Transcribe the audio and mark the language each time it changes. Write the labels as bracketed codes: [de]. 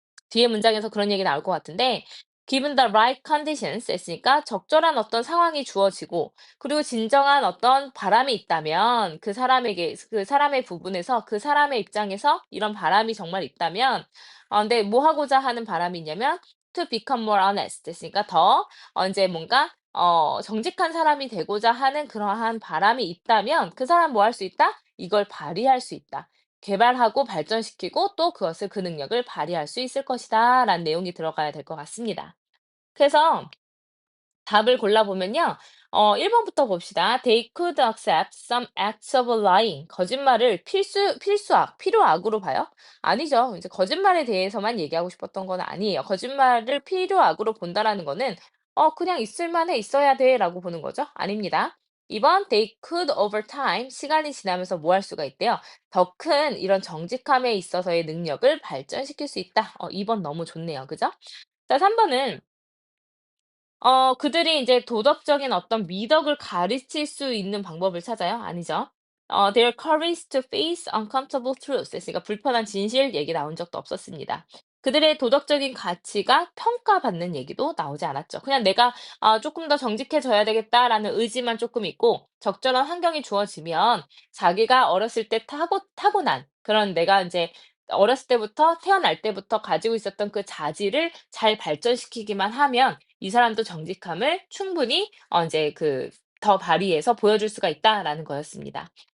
[ko] 뒤에 문장에서 그런 얘기 나올 것 같은데 [en] given the right conditions [ko] 했으니까 적절한 어떤 상황이 주어지고 그리고 진정한 어떤 바람이 있다면 그 사람의 부분에서 그 사람의 입장에서 이런 바람이 정말 있다면 근데 뭐 하고자 하는 바람이 있냐면 [en] to become more honest [ko] 했으니까 더 이제 뭔가 정직한 사람이 되고자 하는 그러한 바람이 있다면 그 사람 뭐 할 수 있다? 이걸 발휘할 수 있다. 개발하고 발전시키고 또 그 능력을 발휘할 수 있을 것이다라는 내용이 들어가야 될 것 같습니다. 그래서 답을 골라보면요. 1번부터 봅시다. [en] They could accept some acts of lying. [ko] 거짓말을 필요악으로 봐요? 아니죠. 이제 거짓말에 대해서만 얘기하고 싶었던 건 아니에요. 거짓말을 필요악으로 본다라는 거는 그냥 있을 만해 있어야 돼라고 보는 거죠? 아닙니다. 2번 [en] they could over time [ko] 시간이 지나면서 뭐 할 수가 있대요. 더 큰 이런 정직함에 있어서의 능력을 발전시킬 수 있다. 2번 너무 좋네요. 그죠? 자, 3번은 그들이 이제 도덕적인 어떤 미덕을 가르칠 수 있는 방법을 찾아요? 아니죠. [en] their courage to face uncomfortable truths. [ko] 그러니까 불편한 진실 얘기 나온 적도 없었습니다. 그들의 도덕적인 가치가 평가받는 얘기도 나오지 않았죠. 그냥 내가 조금 더 정직해져야 되겠다라는 의지만 조금 있고 적절한 환경이 주어지면 자기가 어렸을 때 타고난 그런 내가 이제 어렸을 때부터 태어날 때부터 가지고 있었던 그 자질을 잘 발전시키기만 하면 이 사람도 정직함을 충분히 이제 더 발휘해서 보여줄 수가 있다라는 거였습니다.